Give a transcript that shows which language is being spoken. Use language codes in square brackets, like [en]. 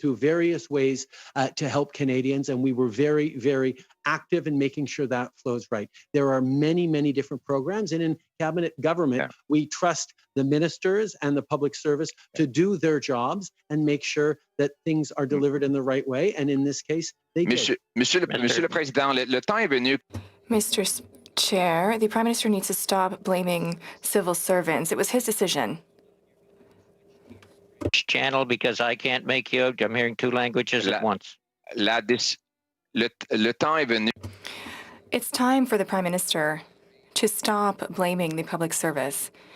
[en] through various ways to help Canadians, and we were very, very active in making sure that flows right. There are many, many different programs, and in cabinet government, we trust the ministers and the public service to do their jobs and make sure that things are delivered in the right way. And in this case, they did. [fr] Monsieur le Président, le temps est venu. [en] Mr. Chair, the Prime Minister needs to stop blaming civil servants. It was his decision. Channel, because I can't make you out. I'm hearing two languages at once. [fr] Le temps est venu. [en] It's time for the Prime Minister to stop blaming the public service.